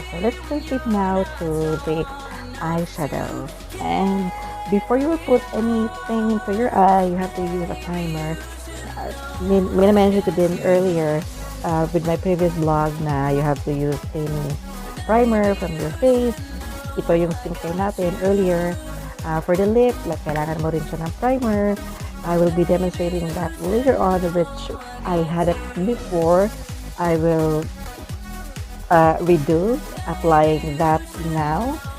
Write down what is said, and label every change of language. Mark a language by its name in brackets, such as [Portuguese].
[English] So let's proceed now to the eyeshadow. And before you put anything into your eye, you have to use a primer. I mentioned to din earlier with my previous vlog na you have to use any primer from your face. [Filipino] Ito yung skincare natin earlier. [English] For the lip, [Filipino] kailangan mo rin siya ng primer. [English] I will be demonstrating that later on, which I had it before. I will redo applying that now.